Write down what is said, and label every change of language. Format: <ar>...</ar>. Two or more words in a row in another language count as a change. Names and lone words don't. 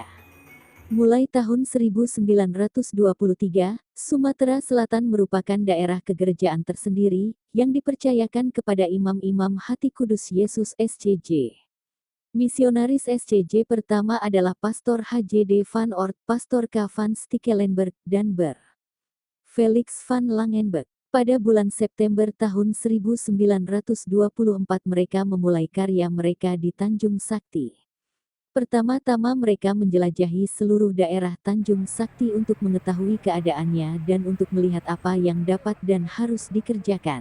<id>Mulai tahun 1923, Sumatera Selatan merupakan daerah kegerejaan tersendiri, yang dipercayakan kepada imam-imam Hati Kudus Yesus SCJ. Misionaris SCJ pertama adalah Pastor HJD van Oort, Pastor K. van Stekelenburg, dan Ber. Felix van Langenbeek. Pada bulan September tahun 1924 mereka memulai karya mereka di Tanjung Sakti. Pertama-tama mereka menjelajahi seluruh daerah Tanjung Sakti untuk mengetahui keadaannya dan untuk melihat apa yang dapat dan harus dikerjakan.</id>